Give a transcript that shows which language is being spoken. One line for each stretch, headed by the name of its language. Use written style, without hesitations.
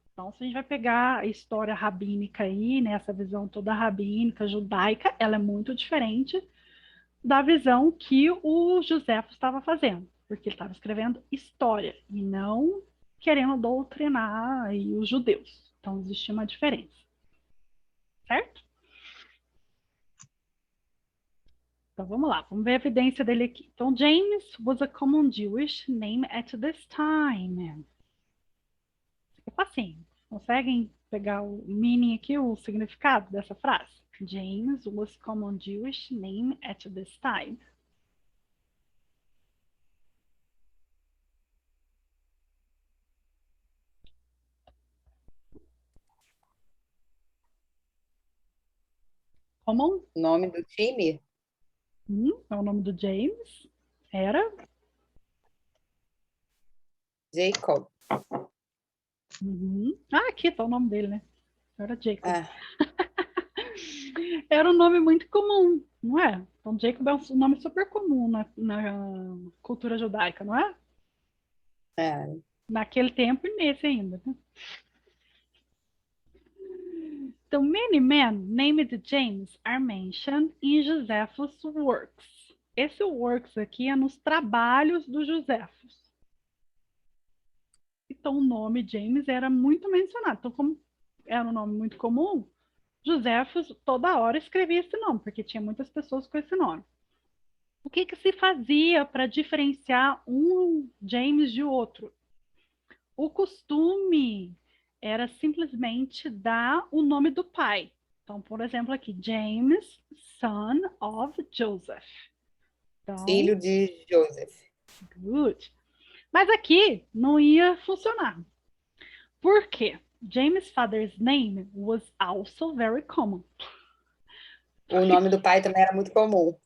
Portuguese: Então, se a gente vai pegar a história rabínica aí, né, essa visão toda rabínica, judaica, ela é muito diferente da visão que o Joséfo estava fazendo, porque ele estava escrevendo história e não querendo doutrinar aí os judeus. Então, existia uma diferença. Certo? Então, vamos lá. Vamos ver a evidência dele aqui.
English: Então, James was a common Jewish name at this time.
Portuguese: É facinho. Conseguem pegar o meaning aqui, o significado dessa frase?
English: James was common Jewish name at this time. Common?
Portuguese: Nome do time? É o nome do James. Era? Jacob. Ah, aqui está o nome dele, né? Era Jacob. Ah, Era um nome muito comum, não é? Então, Jacob é um nome super comum na cultura judaica, não é? é. Naquele tempo e nesse ainda. Né? Então,
English: many men named James are mentioned in Josephus' works.
Portuguese: Esse works aqui é nos trabalhos do Joséfos. Então, o nome James era muito mencionado. Então, como era um nome muito comum, Joséfos toda hora escrevia esse nome, porque tinha muitas pessoas com esse nome. O que que se fazia para diferenciar um James de outro? O costume era simplesmente dar o nome do pai. Então, por exemplo, aqui, James,
English: son of Joseph.
Portuguese: Então, Filho de Joseph.
English: good.
Portuguese: Mas aqui não ia funcionar. Por quê?
English: James' father's name was also very common.
Portuguese: O nome do pai também era muito comum.